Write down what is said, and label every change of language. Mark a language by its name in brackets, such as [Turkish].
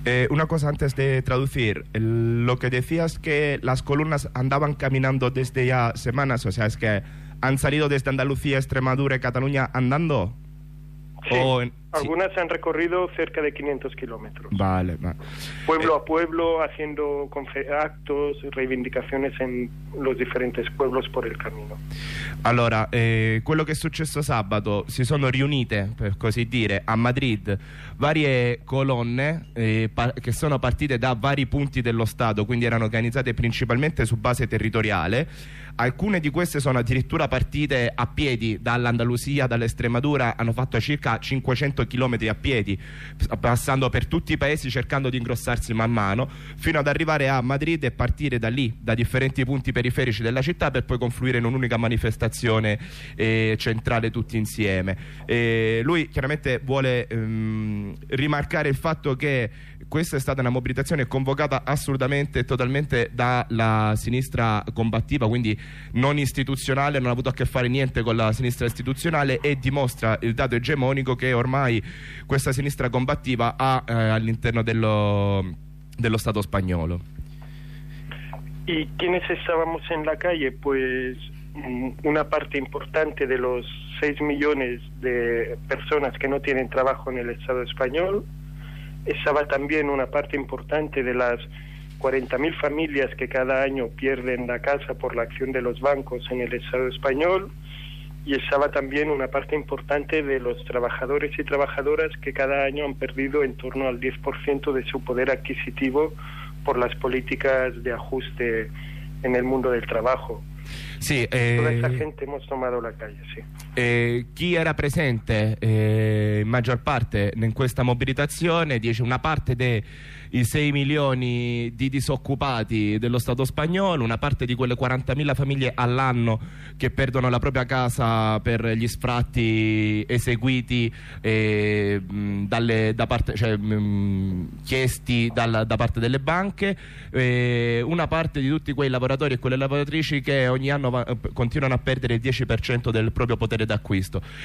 [Spanish] Una cosa antes de traducir, lo que decías que las columnas andaban caminando desde ya semanas, o sea, es que han salido desde Andalucía, Extremadura y Cataluña andando. Sí, algunas han recorrido cerca de 500 kilómetros. Vale. Pueblo a pueblo, haciendo actos, reivindicaciones en los diferentes pueblos por el camino. [Italian] Allora, quello che è successo sabato, si sono riunite, per così dire, a Madrid varie colonne che sono partite da vari punti dello Stato, quindi erano organizzate principalmente su base territoriale. Alcune di queste sono addirittura partite a piedi dall'Andalusia, dall'Estremadura, hanno fatto circa 500 chilometri a piedi, passando per tutti i paesi cercando di ingrossarsi man mano, fino ad arrivare a Madrid e partire da lì, da differenti punti periferici della città, per poi confluire in un'unica manifestazione centrale tutti insieme. Lui chiaramente vuole rimarcare il fatto che questa è stata una mobilitazione convocata assolutamente e totalmente dalla sinistra combattiva, quindi non istituzionale, non ha avuto a che fare niente con la sinistra istituzionale, e dimostra il dato egemonico che ormai questa sinistra combattiva ha all'interno dello Stato spagnolo. [Spanish] ¿Y quiénes estábamos en la calle? Pues una parte importante de los 6 millones de personas que no tienen trabajo en el Estado español. Estaba también una parte importante de las 40,000 familias que cada año pierden la casa por la acción de los bancos en el Estado español, y estaba también una parte importante de los trabajadores y trabajadoras que cada año han perdido en torno al 10% de su poder adquisitivo por las políticas de ajuste en el mundo del trabajo. Sí, toda esa gente hemos tomado la calle, sí. [Italian] Chi era presente in maggior parte in questa mobilitazione? Dice una parte dei 6 milioni di disoccupati dello Stato spagnolo, una parte di quelle 40.000 famiglie all'anno che perdono la propria casa per gli sfratti eseguiti chiesti da parte delle banche, una parte di tutti quei lavoratori e quelle lavoratrici che ogni anno continuano a perdere il 10% del proprio potere d'acquisto.